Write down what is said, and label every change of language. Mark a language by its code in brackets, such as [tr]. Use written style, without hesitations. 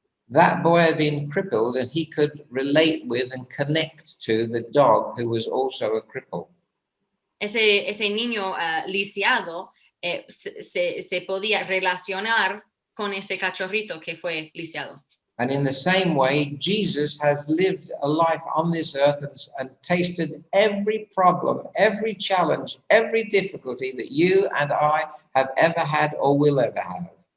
[en] That boy had been crippled and he could relate with and connect to the dog who was also a cripple. [es] Ese niño lisiado se podía relacionar con ese cachorrito que fue lisiado. [en] And in the same way, Jesus has lived a life on this earth and tasted every problem, every challenge, every difficulty that you and I have ever had or will ever have.